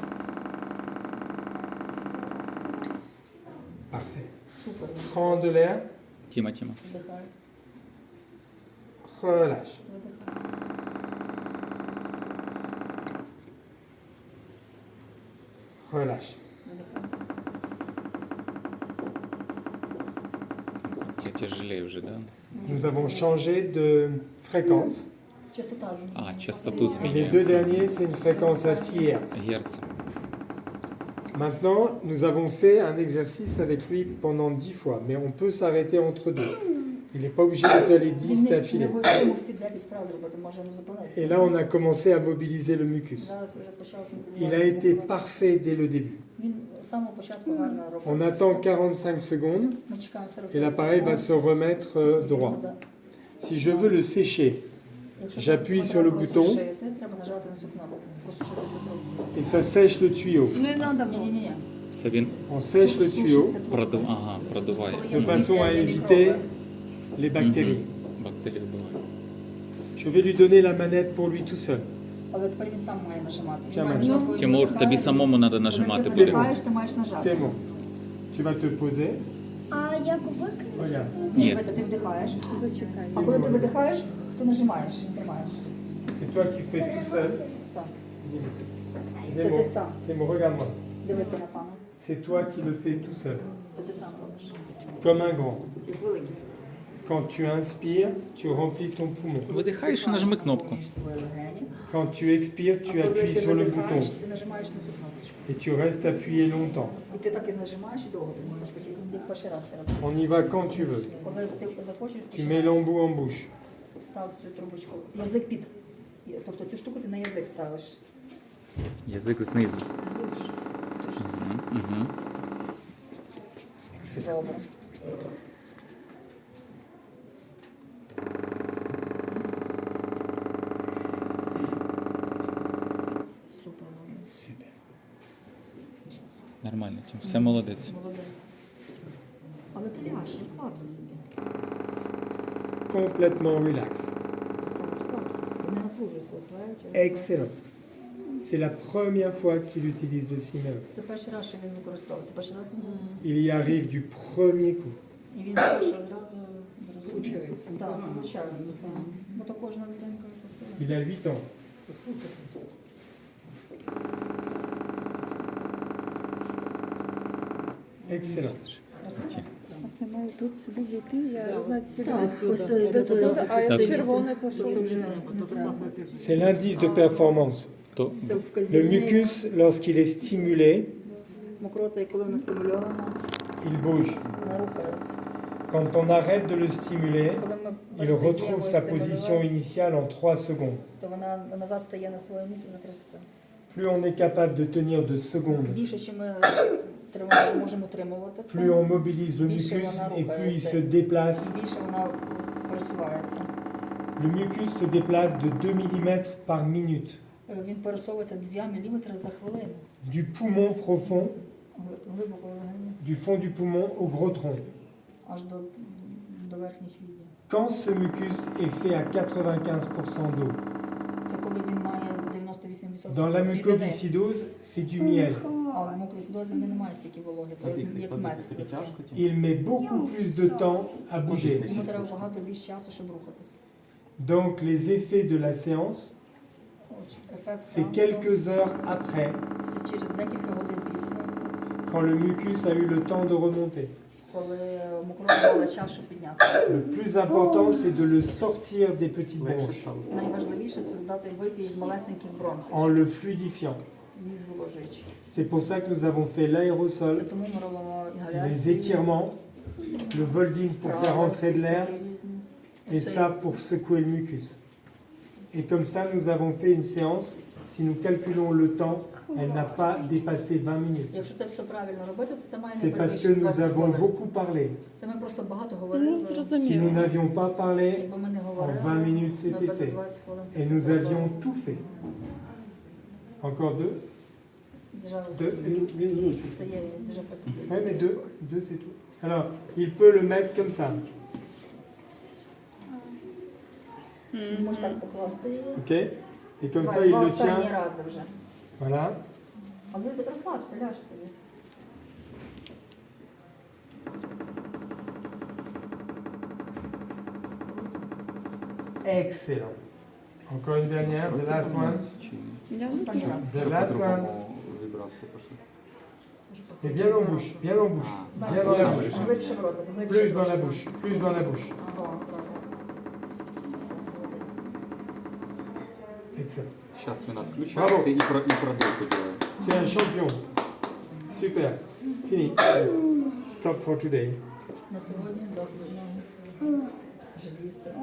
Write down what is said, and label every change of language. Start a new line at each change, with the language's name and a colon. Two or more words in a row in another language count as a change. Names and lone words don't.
French: Parfait.
Ukrainian: Супер.
French: Prends de l'air,
Ukrainian: Тима. Вдихай.
French: relâche.
Ukrainian: Видихай.
French: Relâche.
Russian: Тебе тяжелее уже, да?
French: Nous avons changé de fréquence.
Ukrainian: Частота змінюється. А, частоту
French: Et les
Ukrainian: змінює.
French: deux derniers, c'est une fréquence à 6 Hz.
Ukrainian: Герц.
French: Maintenant, nous avons fait un exercice avec lui pendant 10 fois, mais on peut s'arrêter entre deux. Il n'est pas obligé de faire les 10
Ukrainian: Він не
French: d'affilée.
Ukrainian: обов'язково всі 10 вправ зробити, можемо зупинитися.
French: Et là, on a commencé à mobiliser le mucus.
Ukrainian: Зараз вже почав
French: Il a été parfait dès le début.
Ukrainian: Він з самого початку гарно робить.
French: On attend 45 secondes
Ukrainian: Ми чекаємо 40
French: et l'appareil va se remettre droit. Si je veux le sécher, j'appuie sur le bouton.
Ukrainian: Треба нажати на цю кнопку. Просушити цю кнопку.
French: et ça sèche le tuyau.
Ukrainian: Не треба було. Ні. Це він
French: On sèche le tuyau
Ukrainian: продуває.
French: de façon à éviter les bactéries.
Ukrainian: Бактерії вбиває.
French: Je vais lui donner la manette pour lui tout seul.
Ukrainian: Але тепер він сам має нажимати. Чим? Коли Тимур, вдихає, тобі самому треба коли нажимати. ти Буде. вдихаєш, ти маєш нажати.
French: Clément, tu vas te poser.
Ukrainian: А як викликати?
French: Regarde,
Ukrainian: Ні. Дивися, ти вдихаєш. А коли ти видихаєш, ти нажимаєш, тримаєш.
French: c'est toi qui fais tout seul.
Ukrainian: Так.
French: Dis-moi.
Ukrainian: Це ти сам.
French: Clément, regarde-moi.
Ukrainian: Дивися на пана.
French: C'est toi qui le fais tout seul,
Ukrainian: Це ти сам робиш.
French: comme un grand.
Ukrainian: Як великий.
French: Quand tu inspires, tu remplis ton poumon.
Ukrainian: Видихаєш і нажми кнопку. Ніж свої легені.
French: Quand tu expires, tu
Ukrainian: А коли
French: appuies
Ukrainian: ти
French: sur le
Ukrainian: видихаєш,
French: bouton
Ukrainian: ти нажимаєш на цю кнопочку.
French: et tu restes appuyé longtemps.
Ukrainian: І ти так і нажимаєш і довго ти можеш, поки ти перший раз ти робиш.
French: On y va quand tu veux.
Ukrainian: Коли ти захочеш,
French: Tu mets l'embout en bouche.
Ukrainian: став цю трубочку. Язик під. Тобто цю штуку ти на язик ставиш. Язик знизу. Угу. Добре. Супер.
French: Super.
Ukrainian: Нормально, Тим. Все молодець. Молодець. Але ти ляж, розслабся собі.
French: Complètement relax.
Ukrainian: Так, розслабся собі, не напружуйся. плечі.
French: Excellent. C'est la première fois qu'il utilise le Siemens.
Ukrainian: Це перший раз, що він використовує. Це перший раз.
French: Il y arrive du premier coup.
Ukrainian: І він що зразу зрозуміє. Так, навчається. Так. Бо то кожна дитинка якось.
French: Il a 8 ans. Excellent.
Ukrainian: Це має тут сюди дійти, я Так, ось А це червоне це що? це вже не треба.
French: C'est l'indice de performance.
Ukrainian: То Це
French: Le
Ukrainian: вказівник.
French: mucus, lorsqu'il est stimulé,
Ukrainian: Мокрота, і коли вона стимульована,
French: il bouge.
Ukrainian: вона рухається.
French: Quand on arrête de le stimuler,
Ukrainian: Коли ми
French: il
Ukrainian: перестаємо
French: retrouve sa position
Ukrainian: стимулювати,
French: initiale en 3 secondes.
Ukrainian: то вона назад стає на своє місце за 3 секунди.
French: Plus on est capable de tenir de secondes,
Ukrainian: Більше, що ми можемо утримувати це,
French: plus on mobilise le
Ukrainian: Більше
French: mucus
Ukrainian: вона
French: et plus il
Ukrainian: рухається.
French: se déplace.
Ukrainian: більше вона пересувається.
French: Le mucus se déplace de 2 mm par minute.
Ukrainian: Він пересовується 2 мм за хвилину.
French: Du poumon profond,
Ukrainian: Глибоко легені,
French: du fond du poumon au gros tronc.
Ukrainian: аж до верхніх відділів.
French: Quand ce mucus est fait à 95% d'eau,
Ukrainian: Це коли він має 98%
French: dans la
Ukrainian: рідини.
French: mucoviscidose, c'est du miel.
Ukrainian: А в мукоviscidозі немає стільки вологи, це як мед.
French: Il met beaucoup plus de temps à bouger.
Ukrainian: Йому треба багато більше часу, щоб рухатися.
French: Donc les effets de la séance,
Ukrainian: Ефект
French: c'est
Ukrainian: сеансу
French: quelques heures après,
Ukrainian: це через декілька годин після,
French: quand le mucus a eu le temps de remonter.
Ukrainian: коли мокрота мала час, щоб піднятися.
French: Le plus important, c'est de le sortir des petites bronches
Ukrainian: Найважливіше це здати вийти із малесеньких бронхів,
French: en le fluidifiant.
Ukrainian: і зволожуючий.
French: C'est pour ça que nous avons fait
Ukrainian: Це
French: l'aérosol,
Ukrainian: тому ми робимо
French: les
Ukrainian: інгаляції,
French: étirements, le volding pour faire rentrer de l'air,
Ukrainian: різні.
French: et ça pour secouer le mucus. Et comme ça, nous avons fait une séance. Si nous calculons le temps, elle n'a pas dépassé 20 minutes.
Ukrainian: Якщо це все правильно робити, то це має не
French: C'est parce que
Ukrainian: перевищити
French: nous
Ukrainian: 20
French: avons
Ukrainian: хвилин.
French: beaucoup parlé.
Ukrainian: Це ми просто багато Ну, говорили.
French: Si nous
Ukrainian: зрозуміло.
French: n'avions pas parlé,
Ukrainian: Якби ми не
French: en
Ukrainian: говорили,
French: 20 minutes
Ukrainian: ми
French: c'était
Ukrainian: б за
French: fait.
Ukrainian: 20 хвилин це
French: Et
Ukrainian: все
French: nous
Ukrainian: зробили.
French: avions tout fait. Encore deux? Déjà, Deux, c'est tout.
Ukrainian: це є
French: déjà fatigué. Oui, mais deux c'est tout. Alors, il peut le mettre comme ça,
Ukrainian: Можеш так покласти її.
French: ok? Et comme ça,
Ukrainian: Давай,
French: il
Ukrainian: два
French: le
Ukrainian: останні
French: tient.
Ukrainian: рази вже.
French: Voilà.
Ukrainian: Але ти розслабся, ляж собі.
French: Excellent. Encore une dernière,
English: the last one.
Ukrainian: Я Останній раз.
English: The last one.
Ukrainian: Вибрався пошли.
French: Et bien en bouche, bien en bouche, bien dans la bouche.
Ukrainian: Глибше в ротик, глибше.
French: Plus dans la bouche, plus dans la bouche.
Ukrainian: Ага, добре. Все, молодець.
French: Excellent.
Ukrainian: Сейчас він відключається і продувку делає.
French: Tu es un champion. Super. Fini.
English: Stop for today.
Ukrainian: На сьогодні досить знову. Вже дійсно.